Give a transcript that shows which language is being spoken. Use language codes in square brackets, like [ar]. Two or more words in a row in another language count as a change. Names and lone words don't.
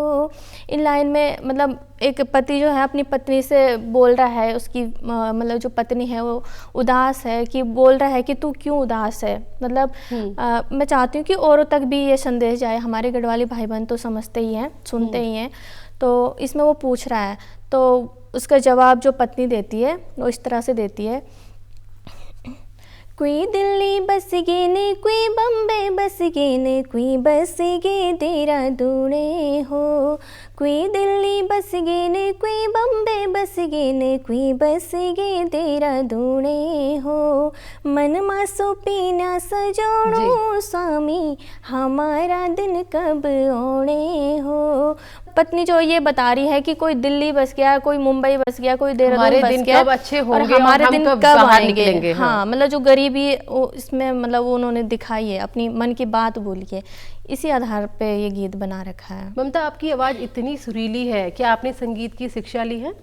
[hi] इन लाइन में मतलब एक पति जो है अपनी पत्नी से बोल रहा है, उसकी मतलब जो पत्नी है वो उदास है, कि बोल रहा है कि तू क्यों उदास है। मतलब मैं चाहती हूँ कि औरों तक भी ये संदेश जाए, हमारे गढ़वाली भाई बहन तो समझते ही हैं, सुनते ही हैं। तो इसमें वो पूछ रहा है, तो उसका जवाब जो पत्नी देती है वो इस तरह से देती है, [gbm] कोई दिल्ली बस गे ने, कोई बम्बे बस गे ने, कोई बस गे देहरादूने हो। कोई दिल्ली बस गे ने, कोई बम्बे बस गे ने, कोई बस गे देहरादूने हो। मन मासो पीना सजोणो स्वामी, हमारा दिन कब ओणे हो। [hi] पत्नी जो ये बता रही है कि कोई दिल्ली बस गया, कोई मुंबई बस गया, कोई देहरादून बस गया, कब अच्छे होंगे और हमारे दिन कब आएंगे। हाँ, मतलब जो गरीबी इसमें मतलब उन्होंने दिखाई है, अपनी मन की बात बोली है, इसी आधार पे ये गीत बना रखा है। ममता, आपकी आवाज़ इतनी सुरीली है, क्या आपने संगीत की शिक्षा ली है?